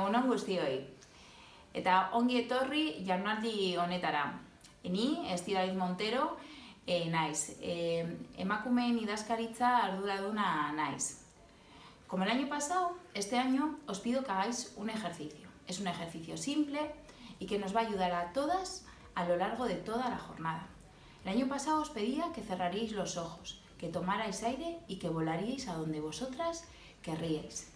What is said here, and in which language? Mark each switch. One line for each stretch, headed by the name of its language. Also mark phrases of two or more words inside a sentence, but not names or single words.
Basque: guztioi. Eta ongi etorri jardunaldi honetara. Ni, Estibaliz Montero, naiz. Emakumeen idazkaritza arduraduna naiz.
Spanish: Como el año pasado, este año os pido que hagáis un ejercicio. Es un ejercicio simple y que nos va a ayudar a todas a lo largo de toda la jornada. El año pasado os pedía que cerraríais los ojos, que tomarais aire y que volaríais a donde vosotras querríais.